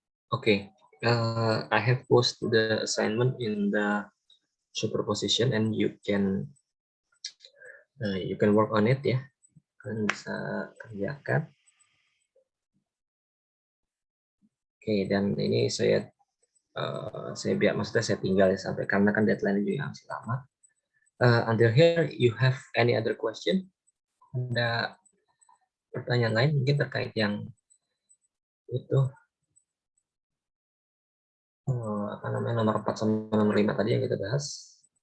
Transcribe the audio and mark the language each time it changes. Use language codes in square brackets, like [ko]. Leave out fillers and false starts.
[en] Okay, I have posted the assignment in the superposition and you can work on it ya. [id] Kalian bisa kerjakan. Oke, dan ini saya maksudnya saya tinggal ya sampai karena kan deadline juga masih lama. [en] Until here, you have any other question? [id] Ada pertanyaan lain mungkin terkait yang itu apa namanya nomor 4 sama nomor 5 tadi yang kita bahas?